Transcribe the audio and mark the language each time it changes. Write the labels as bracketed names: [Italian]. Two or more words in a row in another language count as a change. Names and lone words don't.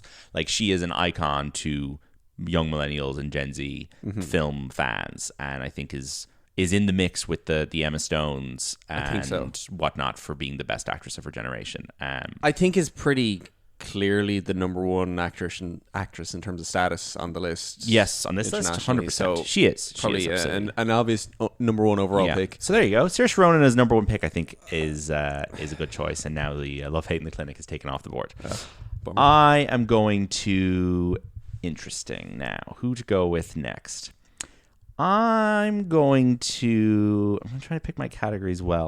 [English] Like she is an icon to young millennials and Gen Z film fans, and I think is in the mix with the Emma Stones and whatnot for being the best actress of her generation. I think is pretty clearly the number one actress in terms of status on the list. Yes, on this list, 100%. So she is probably absolutely. an obvious number one overall pick. So there you go. Saoirse Ronan as number one pick, I think, is a good choice. And now the Love, Hate in the Clinic is taken off the board. I am going to... Interesting. Now, who to go with next? I'm trying to pick my categories well.